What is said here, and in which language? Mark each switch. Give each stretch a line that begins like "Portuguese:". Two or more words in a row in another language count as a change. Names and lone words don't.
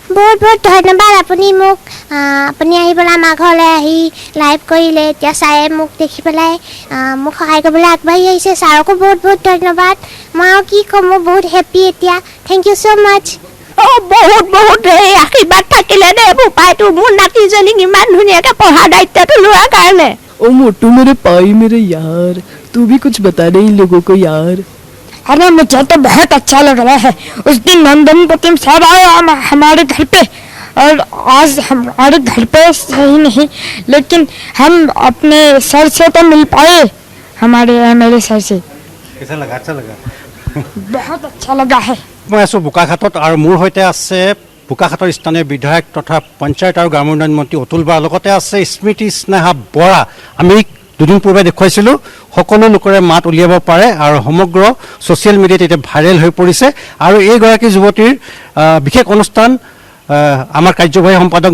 Hindi: बहुत बहुत धन्यवाद
Assamese: আপুনি মোক আপুনি আহি পেলাই আমাৰ ঘৰলৈ আহি লাইভ কৰিলে এতিয়া ছাৰে মোক দেখি পেলাই মোক সহায় কৰিবলৈ আগবাঢ়ি আহিছে ছাৰকো বহুত বহুত ধন্যবাদ মই আৰু কি ক'ম মই বহুত হেপ্পী এতিয়া
English: thank you so much
Assamese: বহুত বহুত আশীৰ্বাদ থাকিলে দেই বোপাইটো মোৰ নাতিজনীক ইমান ধুনীয়াকৈ পঢ়া দায়িত্বটো লোৱাৰ কাৰণে
Hindi: ओ मोटू मेरे पाई मेरे यार तू भी कुछ बता दे इन लोगों को यार। अरे मुझे तो बहुत अच्छा लग रहा है। उस दिन नंदन प्रतिम साहब आए हमारे घर पे और आज हमारे घर पे सही नहीं लेकिन हम अपने सर से तो मिल पाए हमारे मेरे सर से। कैसा लगा? अच्छा लगा? बहुत अच्छा लगा है।
Assamese: মই আছোঁ বোকাখাতত আৰু মোৰ সহিত আছে বোকাখাতৰ স্থানীয় বিধায়ক তথা পঞ্চায়ত আৰু গ্ৰাম উন্নয়ন মন্ত্ৰী অতুল বৰা লগতে আছে স্মৃতি স্নেহা বৰা। আমি দুদিন পূৰ্বে দেখুৱাইছিলোঁ সকলো লোকৰে মাত উলিয়াব পাৰে আৰু সমগ্ৰ
English: social mediaত
Assamese: এতিয়া ভাইৰেল হৈ পৰিছে আৰু এইগৰাকী যুৱতীৰ বিশেষ অনুষ্ঠান আমাৰ কাৰ্যবাহী সম্পাদক